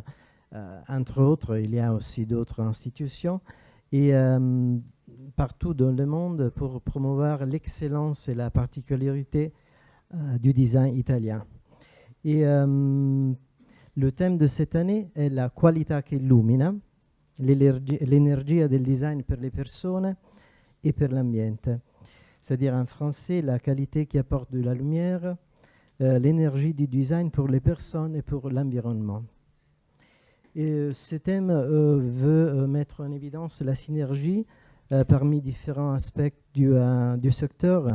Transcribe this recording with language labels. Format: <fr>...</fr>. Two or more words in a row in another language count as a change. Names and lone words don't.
<fr>Entre autres, il y a aussi d'autres institutions. Et partout dans le monde pour promouvoir l'excellence et la particularité du design italien. Et le thème de cette année</fr> <it>è la qualità che illumina, l'energia del design per le persone et per l'ambiente.</it> <fr>C'est-à-dire en français, la qualité qui apporte de la lumière, l'énergie du design pour les personnes et pour l'environnement. Et ce thème veut mettre en évidence la synergie parmi différents aspects du secteur.</fr>